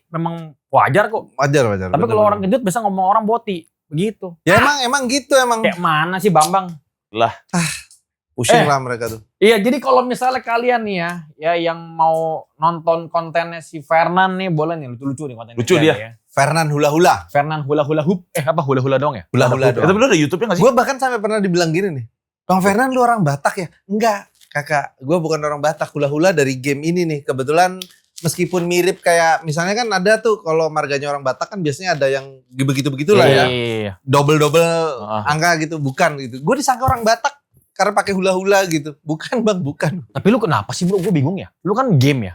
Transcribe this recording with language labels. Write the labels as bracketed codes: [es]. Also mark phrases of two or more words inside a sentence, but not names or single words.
[id] Memang wajar kok. wajar. Tapi kalau orang gendut biasa ngomong orang boti. Begitu. ya emang gitu emang. Kayak mana sih Bambang? Pusing lah mereka tuh. Iya, jadi kalau misalnya kalian nih ya yang mau nonton kontennya si Fernan nih, boleh nih lucu-lucu nih kontennya. Lucu dia. Ya. Fernan hula-hula. Fernan hula-hula hoop. Hula-hula dong ya? Hula-hula Tapi lu ada YouTube-nya gak sih? Gue bahkan sampai pernah dibilang gini nih. Bang Fernan lu orang Batak ya? Enggak, kakak. Gue bukan orang Batak. Hula-hula dari game ini nih. Kebetulan meskipun mirip kayak misalnya kan ada tuh kalau marganya orang Batak kan biasanya ada yang begitu-begitulah ya. Iya. Double-double angka gitu, bukan gitu. Gue disangka orang Batak karena pakai hula-hula gitu. Bukan Bang, bukan. Tapi lu kenapa sih bro? Gue bingung ya. Lu kan game ya.